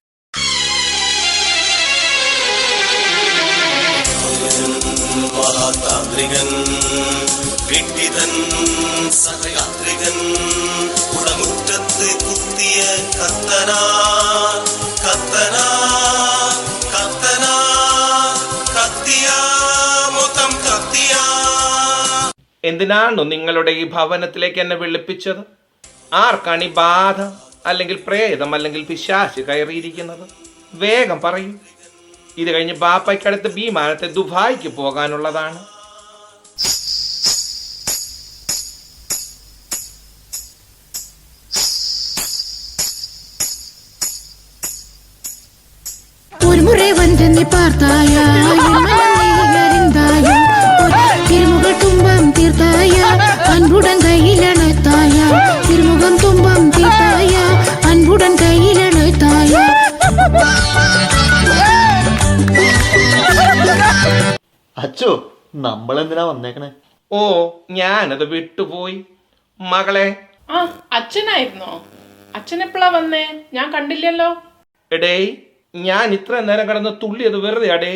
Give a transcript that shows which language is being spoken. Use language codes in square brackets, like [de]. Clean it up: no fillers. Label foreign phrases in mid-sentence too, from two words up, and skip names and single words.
[ml] മഹാതാന്ത്രികൻ വിട്ടിതൻ സഹയാത്രികൻ കുടമുറ്റത്ത് കുത്തിയ കത്തനാ കത്തനാ കത്തനാ കത്തിയാ മൊത്തം കത്തിയാ. എന്തിനാണോ നിങ്ങളുടെ ഈ ഭവനത്തിലേക്ക് എന്നെ വിളിപ്പിച്ചത്? ആർക്കാണ് ഈ ബാധ അല്ലെങ്കിൽ പ്രേതം അല്ലെങ്കിൽ പിശാച് കയറിയിരിക്കുന്നത്? വേഗം പറയൂ. ഇത് കഴിഞ്ഞ് ബാപ്പയ്ക്കടുത്ത് വിമാനത്തെ ദുബായിക്ക് പോകാനുള്ളതാണ്. [ta] ஒரு முறை வந்து நீ பார்த்தாயா அறிந்தாயா திருமுக துன்பம் தீர்த்தாயா அன்புடன் கையில் அணைத்தாயா திருமுகம் துன்பம் தீர்த்தாயா அன்புடன் கையில் அணைத்தாயா. [ml] അച്ചോ, നമ്മളെന്തിനാ വന്നേക്കണേ? ഓ, ഞാനത് വിട്ടുപോയി മകളെ. ആ, അച്ഛനായിരുന്നോ? അച്ഛൻ എപ്പോഴാ വന്നേ? ഞാൻ കണ്ടില്ലല്ലോ. എടേ, ഞാൻ ഇത്ര നേരം കിടന്ന് തുള്ളിയത് വെറുതെ അടേ.